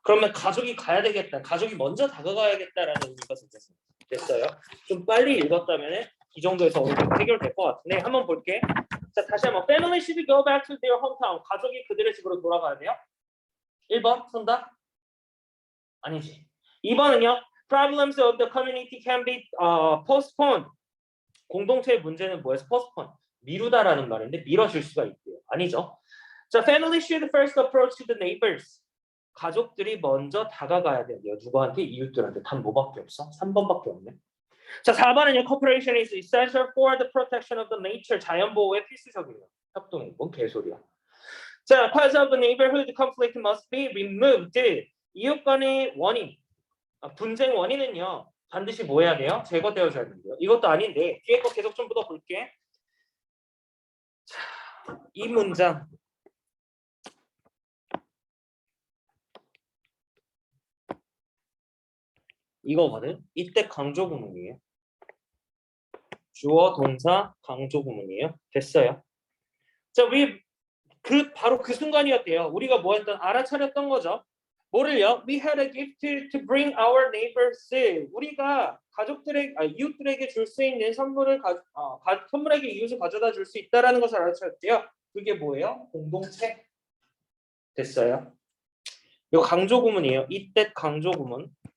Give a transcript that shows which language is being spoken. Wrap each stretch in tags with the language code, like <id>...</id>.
<ko>그러면 가족이 가야 되겠다. 가족이 먼저 다가가야겠다라는 의미가 됐어요. 좀 빨리 읽었다면 이 정도에서 어느 정도 해결될 것 같은데 한번 볼게.</ko> <en>자,</en> <ko>다시 한번</ko> <en>Family should go back to their hometown.</en> <ko>가족이 그들의 집으로 돌아가야 돼요. 1번 선다? 아니지. 2번은요.</ko> <en>Problems of the community can be postponed.</en> <ko>공동체의 문제는 뭐예요?</ko> <en>postpone.</en> <ko>미루다라는 말인데 미뤄질 수가 있대요. 아니죠.</ko> <en>자, family should first approach to the neighbors.</en> <ko>가족들이 먼저 다가가야 돼요. 누구한테? 이웃들한테. 단 뭐밖에 없어? 3번밖에 없네. 자, 4번은요.</ko> <en>Cooperation is essential for the protection of the nature.</en> <ko>자연보호에 필수적이에요. 협동이 뭔 개소리야.</ko> <en>자, cause of the neighborhood conflict must be removed.</en> <ko>이웃 간의 원인, 분쟁 원인은요. 반드시 뭐 해야 돼요? 제거되어줘야 돼요. 이것도 아닌데 뒤에 거 계속 좀 묻어볼게. 자, 이 문장. 이거거든. 이때 강조 구문이에요. 주어, 동사, 강조 구문이에요. 됐어요. 자, 우리 바로 그 순간이었대요. 우리가 뭐 했던 알아차렸던 거죠. 뭐를요?</ko> <en>We had a gift to bring our neighbors.</en> <ko>우리가 이웃들에게 줄 수 있는 선물에게 이웃을 가져다 줄 수 있다라는 것을 알아차렸대요. 그게 뭐예요? 공동체. 됐어요. 이거 강조 구문이에요. 이때 강조 구문.</ko>